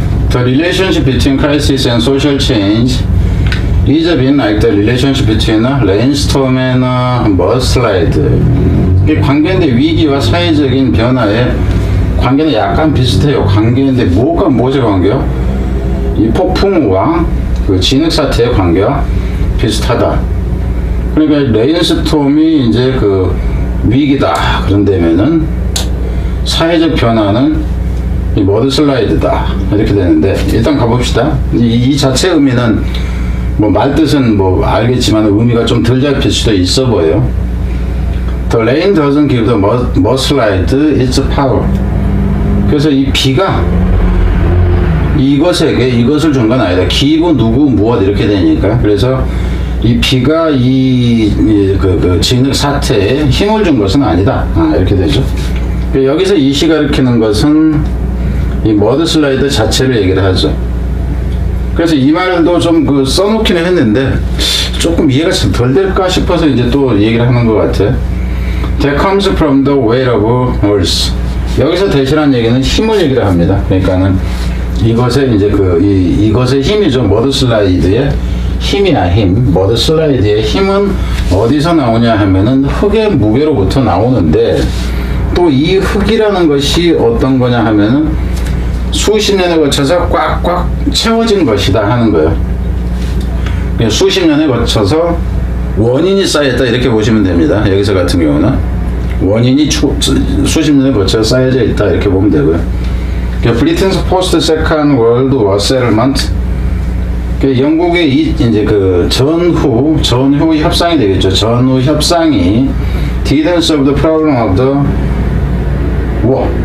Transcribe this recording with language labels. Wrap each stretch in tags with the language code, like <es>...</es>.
<en>The relationship between crisis and social change is a bit like the relationship between a rainstorm and a mudslide.</en> <ko>이게 관계인데 위기와 사회적인 변화의 관계는 약간 비슷해요. 관계인데 뭐가 무엇의 관계요? 이 폭풍우와 그 진흙 사태의 관계와 비슷하다. 그러니까 레인스톰이 이제 그 위기다. 그런다면은 사회적 변화는 이 머드슬라이드다. 이렇게 되는데 일단 가봅시다. 이 자체 의미는 뭐 말뜻은 뭐 알겠지만 의미가 좀 덜 잡힐 수도 있어 보여요.</ko> <en>The rain doesn't give the mudslide its power.</en> <ko>그래서 이 비가 이것에게 이것을 준 건 아니다. give 누구 무엇 이렇게 되니까. 그래서 이 비가 그 진흙 사태에 힘을 준 것은 아니다. 이렇게 되죠. 여기서 이 시 가리키는 것은 이 머드슬라이드 자체를 얘기를 하죠. 그래서 이 말도 좀 써놓기는 했는데 조금 이해가 덜 될까 싶어서 이제 또 얘기를 하는 것 같아요.</ko> <en>That comes from the weight of earth.</en> <ko>여기서 대신한 얘기는 힘을 얘기를 합니다. 그러니까는 이것의 이제 이것의 힘이죠. 머드슬라이드의 힘이야, 힘. 머드슬라이드의 힘은 어디서 나오냐 하면은 흙의 무게로부터 나오는데 또 이 흙이라는 것이 어떤 거냐 하면은 수십 년에 거쳐서 꽉꽉 채워진 것이다 하는 거예요. 수십 년에 거쳐서 원인이 쌓였다 이렇게 보시면 됩니다. 여기서 같은 경우는 원인이 수십 년에 거쳐서 쌓여져 있다 이렇게 보면 되고요.</ko> <en>브리튼스 포스트 세컨드 월드 워 세틀먼트,</en> <ko>영국의 이제 그 전후 협상이 되겠죠. 전후 협상이</ko> <en>didn't solve the problem of the war.</en>